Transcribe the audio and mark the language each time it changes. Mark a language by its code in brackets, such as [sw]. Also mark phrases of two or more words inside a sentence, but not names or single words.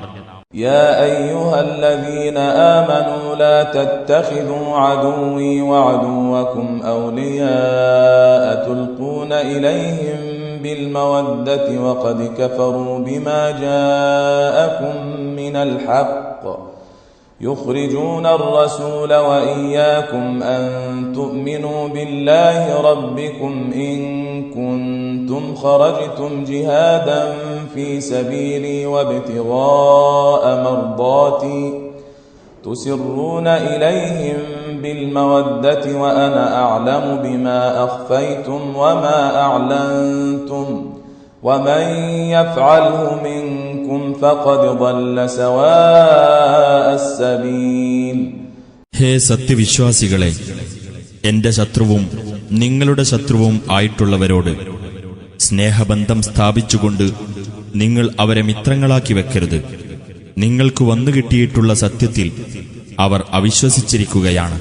[ar] يا أيها الذين آمنوا لا تتخذوا عدوي وعدوكم أولياء تلقون إليهم بالمودة وقد كفروا بما جاءكم من الحق يخرجون الرسول وإياكم أن تؤمنوا بالله ربكم إن كنتم خرجتم جهادا في سبيلي وابتغاء مرضاتي تسرون إليهم بالمودة وأنا أعلم بما أخفيتم وما أعلنتم ومن يفعله منكم فقد ضل سواء السبيل. [ml] ഹേ സത്യവിശ്വാസികളെ, എന്റെ ശത്രുവും നിങ്ങളുടെ ശത്രുവും ആയിട്ടുള്ളവരോട് സ്നേഹബന്ധം സ്ഥാപിച്ചുകൊണ്ട് നിങ്ങൾ അവരെ മിത്രങ്ങളാക്കി വെക്കരുത്. നിങ്ങൾക്ക് വന്നുകിട്ടിയിട്ടുള്ള സത്യത്തിൽ അവർ അവിശ്വസിച്ചിരിക്കുകയാണ്.